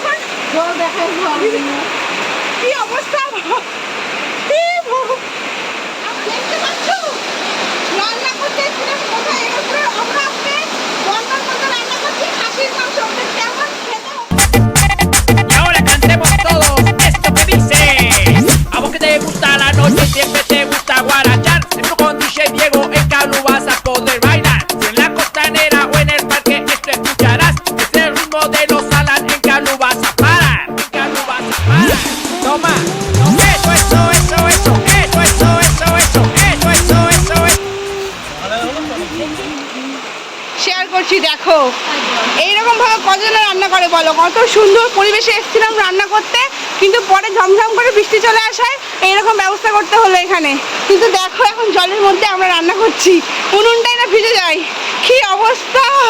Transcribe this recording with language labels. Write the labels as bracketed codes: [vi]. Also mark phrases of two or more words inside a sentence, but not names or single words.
[bn] কি অবস্থা, [es] Y ahora cantemos todos esto que dice: a vos que te gusta la noche, siempre te gusta guarachar. Esto con DJ Diego en Calo vas a poder bailar. Si en la costanera o en el parque esto escucharás. Es el ritmo de los Alan, en Calo vas a parar. En Calo vas a parar. Toma, eso, eso, eso, eso, eso, eso, eso, eso, eso, eso, eso, eso. [bn] শেয়ার করছি দেখো। এইরকম ভাবে কজন রান্না করে বলো? কত সুন্দর পরিবেশে এসেছিলাম রান্না করতে, কিন্তু পরে ঝমঝম করে বৃষ্টি চলে আসায় এইরকম ব্যবস্থা করতে হলো এখানে। কিন্তু দেখো এখন জলের মধ্যে আমরা রান্না করছি, উনুনটাই না ভিজে যায়, কি অবস্থা।